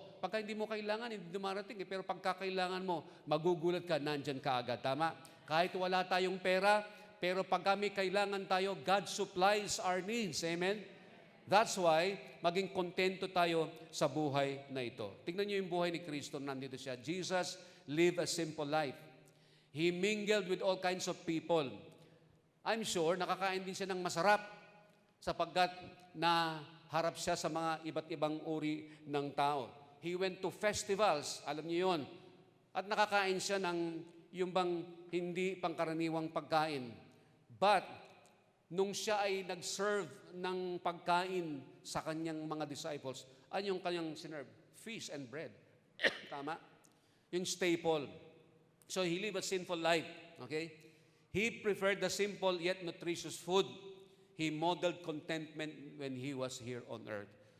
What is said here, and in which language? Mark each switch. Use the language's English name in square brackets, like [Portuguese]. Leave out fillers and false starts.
[Filipino] Pagka hindi mo kailangan, hindi dumarating. Pero pagka kailangan mo, magugulat ka, nandyan ka agad. Tama? Kahit wala tayong pera, pero pagka may kailangan tayo, [English] God supplies our needs. [Filipino] Amen? [English] That's why, [Filipino] maging kontento tayo sa buhay na ito. Tingnan niyo yung buhay ni Kristo, nandito siya. [English] Jesus lived a simple life. He mingled with all kinds of people. [Filipino] I'm sure, nakakain din siya ng masarap sapagkat naharap siya sa mga iba't ibang uri ng tao. [English] he went to festivals, [Filipino] alam niyo yon. At nakakain siya ng yung bang hindi pangkaraniwang pagkain. But, nung siya ay nag-serve ng pagkain sa kanyang mga disciples, ano yung kanyang sinerve? [English] Fish and bread. [Filipino] Tama? Yung [English] staple. So, he lived a sinful life. Okay? He preferred the simple yet nutritious food. He modeled contentment when he was here on earth.